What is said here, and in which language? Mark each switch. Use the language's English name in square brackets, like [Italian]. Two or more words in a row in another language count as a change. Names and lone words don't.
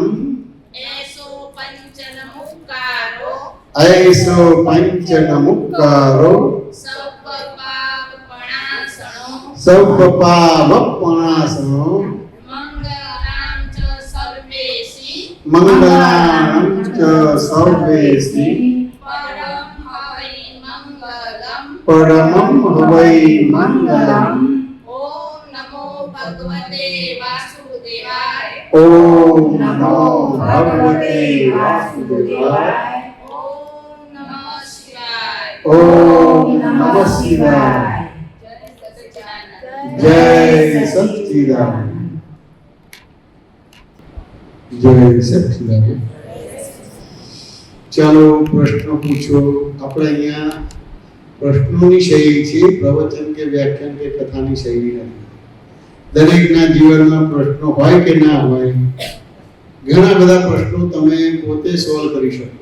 [Prakrit languages] એસો પંચનમુક્કારો. ऐसो पंचनमुक्कारो સર્વ પાપ પણાસણો. सब पावपणासनो મંગલામ ચ સર્વેસી. मंगलानं च सर्वेसि પરમ હવિ મંગલમ. परमं हवै मंगलम्. [Sanskrit] ઓમ નમો ભગવતે વાસુદેવાય. ओम नमो भगवते वासुदेवाय. ઓમ નમઃ શિવાય. ओम नमः शिवाय. [Hindi] જય जय સચ્ચિદાનંદ. सच्चिदानंद. जय सच्चिदानंद. [Gujarati] ચાલો પ્રશ્ન પૂછો. આપણે અહીંયા પ્રશ્નોની શૈલી છે, પ્રવચન કે વ્યાખ્યાન કે કથાની શૈલી નથી. દરેકના જીવનમાં પ્રશ્નો હોય કે ના હોય, ઘણા બધા પ્રશ્નો તમે પોતે સોલ્વ કરી શકો.